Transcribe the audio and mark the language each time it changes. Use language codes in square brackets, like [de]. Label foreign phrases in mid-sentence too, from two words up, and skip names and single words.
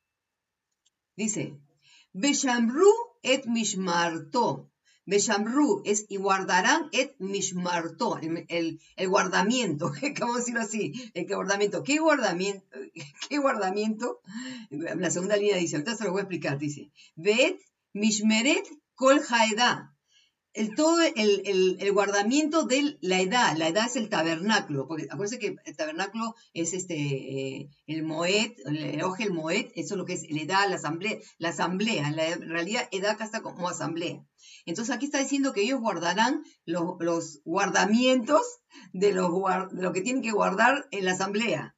[he] Dice, ושמרו את משמרתו. [es] Beshamru es y guardarán [he] את משמרתו. [es] El guardamiento. ¿Cómo decirlo así? El guardamiento. ¿Qué guardamiento? ¿Qué guardamiento? La segunda línea dice, ahorita se lo voy a explicar. Dice, [he] את משמרת כל העדה. [es] todo el guardamiento de la edad es el tabernáculo, porque acuérdense que el tabernáculo es el moed, el [he] אוהל מועד, [es] eso es lo que es la edad, la asamblea, en realidad edad acá está como asamblea. Entonces aquí está diciendo que ellos guardarán los guardamientos de lo que tienen que guardar en la asamblea.